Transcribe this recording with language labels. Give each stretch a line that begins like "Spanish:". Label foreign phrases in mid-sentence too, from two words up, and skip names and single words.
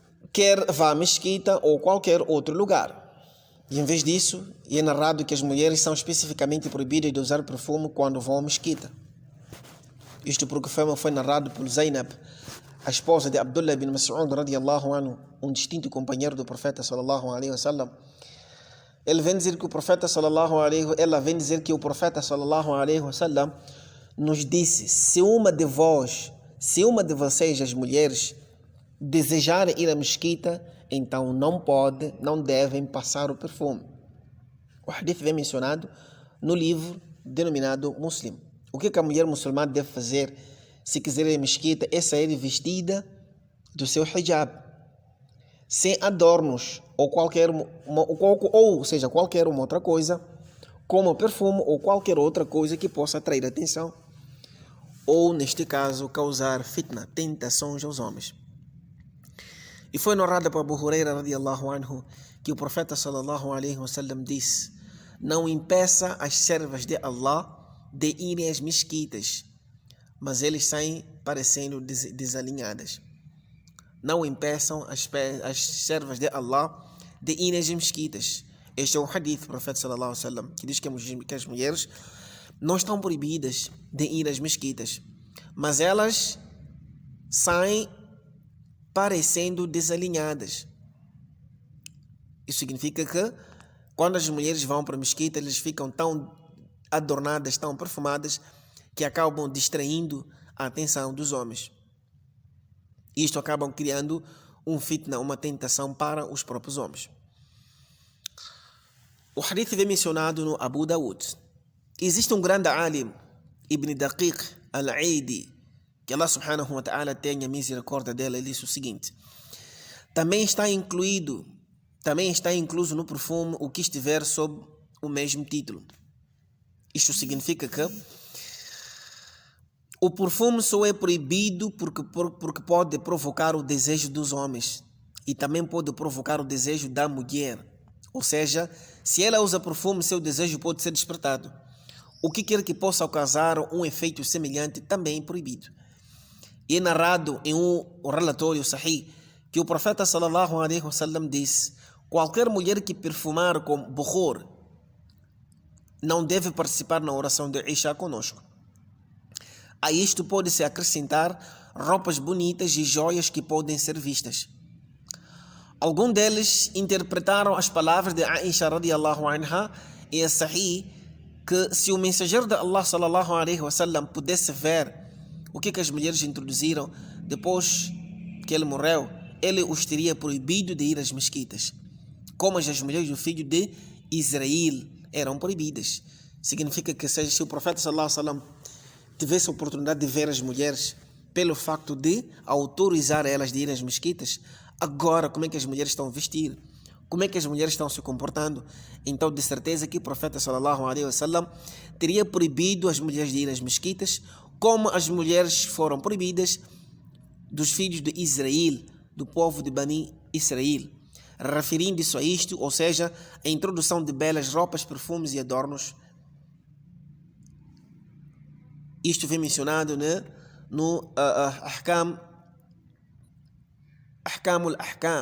Portuguese: quer vá à mesquita ou qualquer outro lugar. E em vez disso, é narrado que as mulheres são especificamente proibidas de usar perfume quando vão à mesquita. Isto porque foi narrado por Zainab, a esposa de Abdullah bin Mas'ud
Arabic: رضي الله عنه,
Portuguese: um distinto companheiro do profeta
Arabic: صلى الله عليه وسلم.
Portuguese: Ela vem dizer que o profeta
Arabic: صلى الله عليه وسلم
Portuguese: nos disse: se uma de vocês, as mulheres, desejarem ir à mesquita, então não devem passar o perfume. O hadith vem mencionado no livro denominado Muslim. O que a mulher muçulmana deve fazer se quiser ir à mesquita é sair vestida do seu hijab, sem adornos ou qualquer uma outra coisa, como perfume ou qualquer outra coisa que possa atrair atenção, ou neste caso causar fitna, tentações aos homens. E foi narrado por Abu Huraira
Arabic: رضي الله عنه
Portuguese: que o profeta
Arabic: صلى الله عليه وسلم
Portuguese: disse: não impeça as servas de Allah de irem às mesquitas, mas eles saem parecendo desalinhadas. Não impeçam as servas de Allah de irem às mesquitas. Este é um hadith do profeta
Arabic: صلى الله عليه وسلم
Portuguese: que diz que as mulheres não estão proibidas de ir às mesquitas, mas elas saem parecendo desalinhadas. Isso significa que quando as mulheres vão para a mesquita, elas ficam tão adornadas, tão perfumadas, que acabam distraindo a atenção dos homens. Isto acabam criando um fitna, uma tentação para os próprios homens. O hadith vem mencionado no Abu Dawud. Existe um grande alim, Ibn Daqiq al-Aidi, que Allah
Arabic: سبحانه وتعالى
Portuguese: tenha misericórdia dela. Ele disse o seguinte: também está incluso no perfume o que estiver sob o mesmo título. Isto significa que o perfume só é proibido porque pode provocar o desejo dos homens e também pode provocar o desejo da mulher. Ou seja, se ela usa perfume, seu desejo pode ser despertado. O que quer que possa causar um efeito semelhante também é proibido. E é narrado em um relatório sahih que o profeta
Arabic: صلى الله عليه وسلم
Portuguese: disse: qualquer mulher que perfumar com bukhor não deve participar na oração de Isha conosco. A isto pode-se acrescentar roupas bonitas e joias que podem ser vistas. Alguns deles interpretaram as palavras de Aisha
Arabic: رضي الله عنها
Portuguese: e a Sahih que se o mensageiro de Allah
Arabic: صلى الله عليه وسلم
Portuguese: pudesse ver o que as mulheres introduziram depois que ele morreu, ele os teria proibido de ir às mesquitas, como as mulheres do filho de Israel eram proibidas. Significa que se o profeta
Arabic: صلى الله عليه وسلم
Portuguese: tivesse a oportunidade de ver as mulheres pelo facto de autorizar elas de ir às mesquitas, agora como é que as mulheres estão a vestir? Como é que as mulheres estão se comportando? Então, de certeza que o profeta
Arabic: صلى الله عليه وسلم
Portuguese: teria proibido as mulheres de ir às mesquitas, como as mulheres foram proibidas dos filhos de Israel, do povo de Bani Israel. Referindo-se a isto, ou seja, a introdução de belas roupas, perfumes e adornos. Isto vem mencionado, né, no Ahkamul Ahkam.